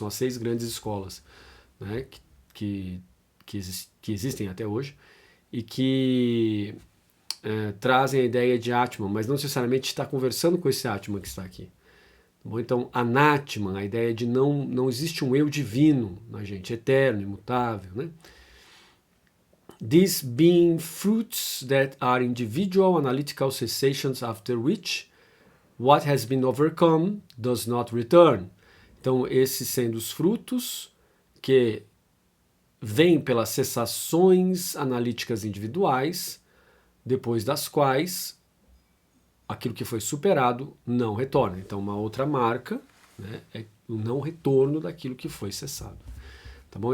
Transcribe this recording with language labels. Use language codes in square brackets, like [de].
[pt] São as 6 grandes escolas, né? que existem até hoje e que trazem a ideia de Atman, mas não necessariamente está conversando com esse Atman que está aqui. Bom, então, Anatman, a ideia de não existe um eu divino na gente, eterno, imutável, né? [en] These being fruits that are individual analytical cessations after which what has been overcome does not return. [pt] Então, esses sendo os frutos que vêm pelas cessações analíticas individuais, depois das quais aquilo que foi superado não retorna. Então, uma outra marca, né, é o não retorno daquilo que foi cessado. Tá bom?